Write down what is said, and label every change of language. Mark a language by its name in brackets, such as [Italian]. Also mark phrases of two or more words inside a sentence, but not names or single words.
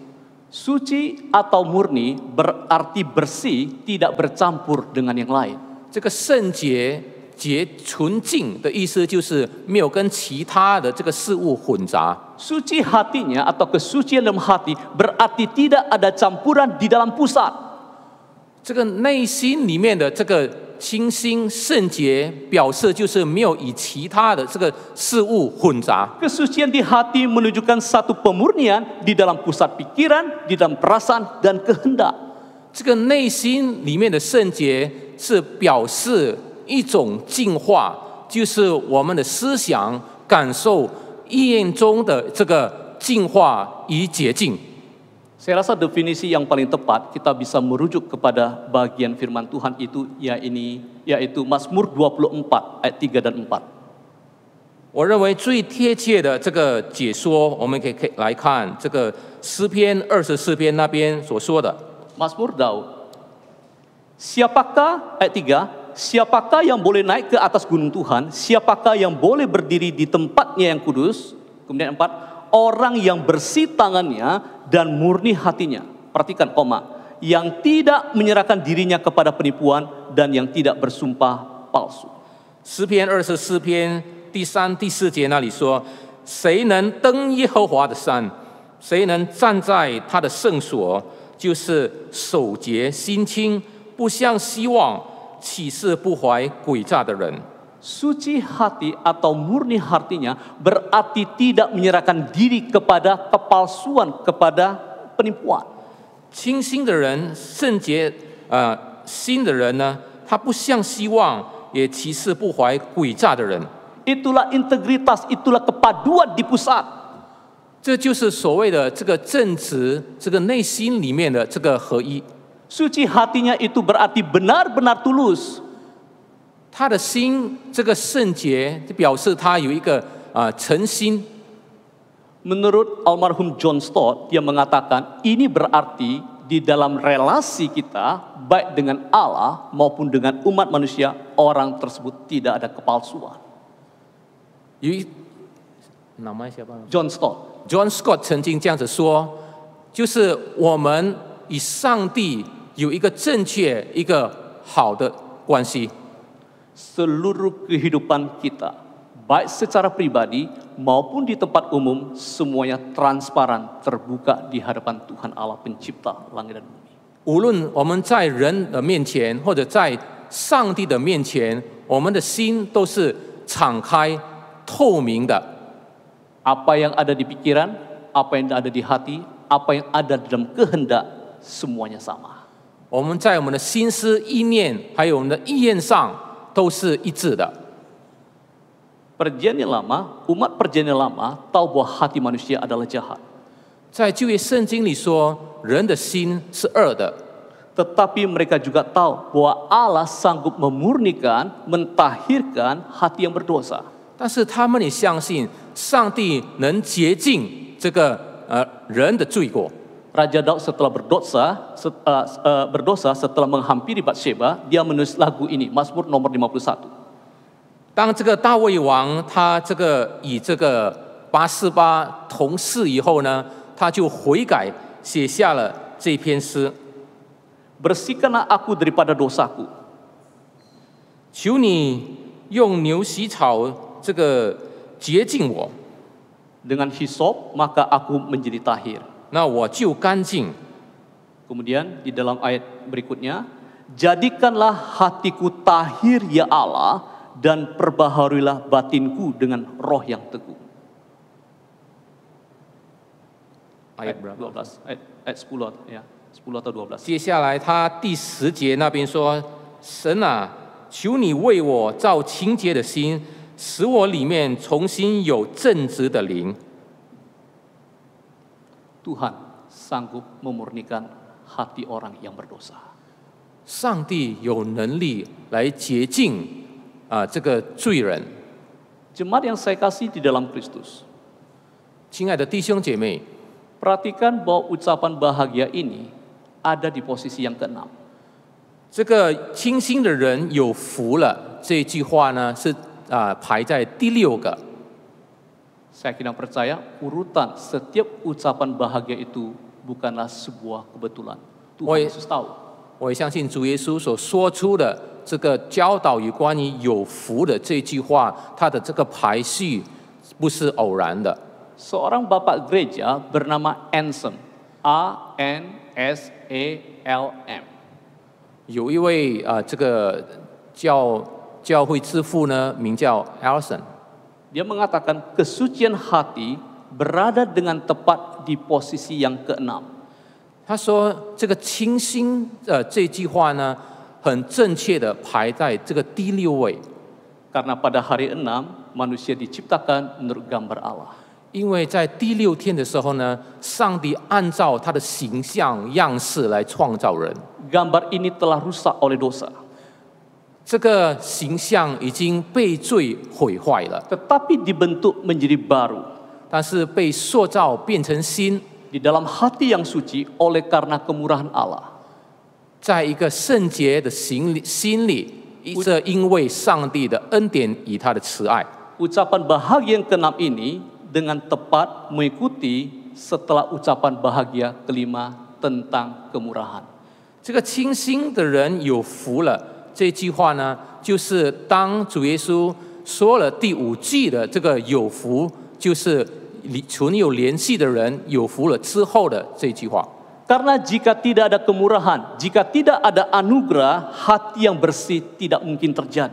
[Indonesian] Suci atau murni berarti bersih, tidak bercampur dengan yang lain. [Chinese] 这个圣洁、纯净的意思就是没有跟其他的这个事物混杂。 [Indonesian] Suci hatinya atau kesucian dalam hati berarti tidak ada campuran di dalam pusat. [Chinese] 这个内心里面的这个清心圣洁，表示就是没有与其他的这个事物混杂。 [Indonesian] Kesucian di hati menunjukkan satu pemurnian di dalam pusat pikiran, di dalam perasaan dan kehendak. [Chinese] 这个内心里面的圣洁是表示一种净化，就是我们的思想、感受、意愿中的这个净化与洁净。 [Indonesian] Saya rasa definisi yang paling tepat kita bisa merujuk kepada bagian firman Tuhan itu, yaitu Mazmur 24 ayat 3 dan 4. [Chinese] 我认为最贴切的这个解说，我们可以来看这个诗篇24篇那边所说的。 [Indonesian] Mazmur Daud. Siapakah, ayat 3, siapakah yang boleh naik ke atas gunung Tuhan? Siapakah yang boleh berdiri di tempatnya yang kudus? Kemudian 4, orang yang bersih tangannya dan murni hatinya. Perhatikan koma. Yang tidak menyerahkan dirinya kepada penipuan dan yang tidak bersumpah palsu. [Chinese] 诗篇24篇第3、第4节那里说：“谁能登耶和华的山？谁能站在他的圣所？就是手洁心清，不向希望起誓不怀诡诈的人。” [Indonesian] Suci hati atau murni hatinya berarti tidak menyerahkan diri kepada kepalsuan, kepada penipuan. [Chinese] 清心的人、圣洁心的人呢，他不向希望，也起誓不怀诡诈的人。 [Indonesian] Itulah integritas, itulah kepaduan di pusat. [Chinese] 这就是所谓的这个正直，这个内心里面的这个合一。 [Indonesian] Suci hatinya itu berarti benar-benar tulus. [Chinese] 他的心这个圣洁，就表示他有一个诚心。 [Indonesian] Menurut almarhum John Stott, dia mengatakan ini berarti di dalam relasi kita, baik dengan Allah maupun dengan umat manusia, orang tersebut tidak ada kepalsuan. 有一 namanya siapa? John Stott. [Chinese] John Scott 曾经这样子说，就是我们与上帝有一个正确、一个好的关系。 [Indonesian] Seluruh kehidupan kita, baik secara pribadi maupun di tempat umum, semuanya transparan, terbuka di hadapan Tuhan Allah pencipta langit dan bumi. [Chinese] 无论我们在人的面前，或者在上帝的面前，我们的心都是敞开、透明的。 [Indonesian] Apa yang ada di pikiran, apa yang ada di hati, apa yang ada dalam kehendak, semuanya sama. [Chinese] 我们在我们的心思、意念，还有我们的意愿上，都是一致的。 [Indonesian] Perjanjian lama, umat perjanjian lama tahu bahwa hati manusia adalah jahat. [Chinese] 在旧约圣经里说，人的心是恶的， [Indonesian] Tetapi mereka juga tahu bahwa Allah sanggup memurnikan, mentahirkan hati yang berdosa. [Chinese] 但是他们也相信上帝能洁净这个人的罪过。 [Indonesian] Raja Daud setelah berdosa setelah menghampiri Batsheba, dia menulis lagu ini, Mazmur nomor 51. [Chinese] 当这个大卫王他这个以这个拔示巴同事以后呢，他就悔改，写下了这篇诗。 [Indonesian] Bersihkanlah aku daripada dosaku. [Chinese] 求你用牛洗草这个洁净我， [Indonesian] Dengan hisop maka aku menjadi tahir. [Chinese] 那我就干净。 [Indonesian] Kemudian di dalam ayat berikutnya, jadikanlah hatiku tahir ya Allah, dan perbaharuilah batinku dengan roh yang teguh. Ayat berapa？ 12, ayat 10 ya, 10 atau 12. [Chinese] 接下来他第10节那边说：“神啊，求你为我造清洁的心，使我里面重新有正直的灵。” [Indonesian] Tuhan sanggup memurnikan hati orang yang berdosa. [Chinese] 上帝有能力来洁净这个罪人。 [Indonesian] Jemaat yang saya kasih di dalam Kristus, [Chinese] 亲爱的弟兄姐妹， [Indonesian] perhatikan bahwa ucapan bahagia ini ada di posisi yang ke-6. [Chinese] 这个清心的人有福了，这句话呢是排在第6个。 [Indonesian] Saya kira percaya urutan setiap ucapan bahagia itu bukanlah sebuah kebetulan. Tuhan Yesus tahu. [Chinese] 我也相信主耶稣所说出的这个教导与关于有福的这句话，它的这个排序不是偶然的。 [Indonesian] Seorang bapak gereja bernama Anselm, A-N-S-A-L-M. [Chinese] 有一位这个教会之父呢，名叫 Alson。 [Indonesian] Dia mengatakan kesucian hati berada dengan tepat di posisi yang ke-6. [Chinese] 他说这个清心这句话呢，很正确的排在这个第6位。 [Indonesian] Karena pada hari 6 manusia diciptakan menurut gambar Allah. [Chinese] 因为在第6天的时候呢，上帝按照他的形象样式来创造人。 [Indonesian] Gambar ini telah rusak oleh dosa. [Chinese] 这个形象已经被罪毁坏了， [Indonesian] Tetapi dibentuk menjadi baru [Chinese] 但是被塑造变成新， [Indonesian] di dalam hati yang suci oleh karena kemurahan Allah. [Chinese] 在一个圣洁的心里，这因为上帝的恩典与他的慈爱。 [Indonesian] Ucapan bahagia yang ke-6 ini dengan tepat mengikuti setelah ucapan bahagia ke-5 tentang kemurahan. [Chinese] 这个清心的人有福了。这句话呢，就是当主耶稣说了第5句的这个有福，就是存有联系的人有福了之后的这句话。 [Indonesian] Karena jika tidak ada kemurahan, jika tidak ada anugerah, hati yang bersih tidak mungkin terjadi.